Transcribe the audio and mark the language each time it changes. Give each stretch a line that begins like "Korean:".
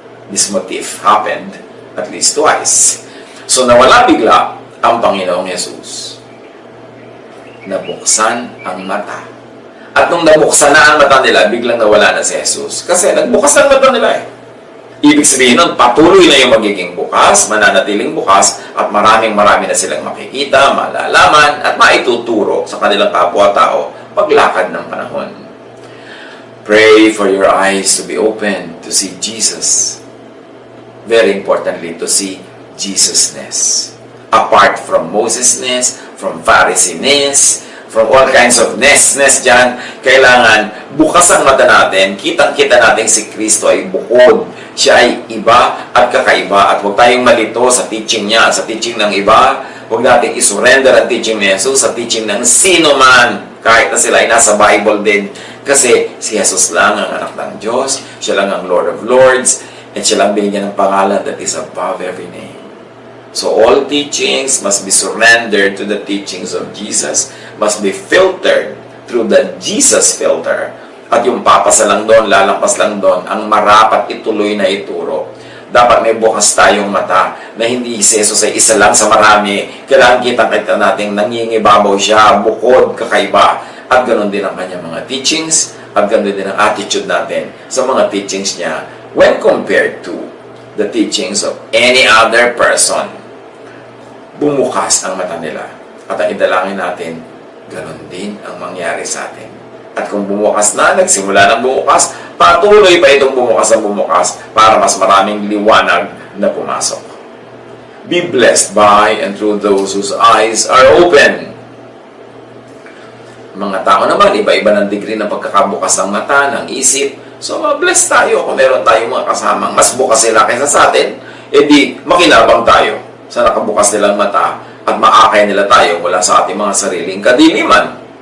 English: This motif happened at least twice.
Filipino: So nawala bigla ang Panginoong Jesus. Nabuksan ang mata. At nung nabuksan na ang mata nila, biglang nawala na si Jesus. Kasi nagbukas ang mata nila Ibig sabihin nun, patuloy na yung magiging bukas, mananatiling bukas, at marami na silang makikita, malalaman, at maituturo sa kanilang kapwa-tao paglakad ng panahon.
English: Pray for your eyes to be open to see Jesus. Very importantly, to see Jesus-ness. Apart from Moses-ness, from Pharisee-ness, from all kinds of ness
Filipino: dyan, kailangan bukas ang mata natin, kitang-kita natin si Kristo ay bukod. Siya ay iba at kakaiba, at huwag tayong malito sa teaching niya, sa teaching ng iba. Huwag natin isurrender ang teaching ni Jesus sa teaching ng sino man, kahit na sila ay nasa Bible din. Kasi si Jesus lang ang anak ng Diyos, siya lang ang Lord of Lords, at siya lang binigyan ng pangalan
English: that is above every name. So all teachings must be surrendered to the teachings of Jesus, must be filtered through the Jesus filter.
Filipino: At yung papasa lang doon, lalampas lang doon, ang marapat ituloy na ituro. Dapat may bukas tayong mata na hindi si Jesus ay isa lang sa marami. Kailangan kita natin nangingibabaw siya, bukod, kakaiba. At ganoon din ang kanyang mga teachings, at ganoon din ang attitude natin sa mga teachings niya
English: when compared to the teachings of any other person.
Filipino: Bumukas ang mata nila. At ang idalangin natin, ganoon din ang mangyari sa atin. At kung bumukas na, nagsimula ng bumukas, patuloy pa itong bumukas ang bumukas para mas maraming liwanag na pumasok.
English: Be blessed by and through those whose eyes are open.
Filipino: Mga tao naman, iba-iba ng degree ng pagkakabukas ng mata, ng isip. So, blessed tayo kung meron tayong mga kasamang mas bukas sila kaysa sa atin, edi makinabang tayo sa nakabukas nilang mata at maakay nila tayo mula sa ating mga sariling kadiliman.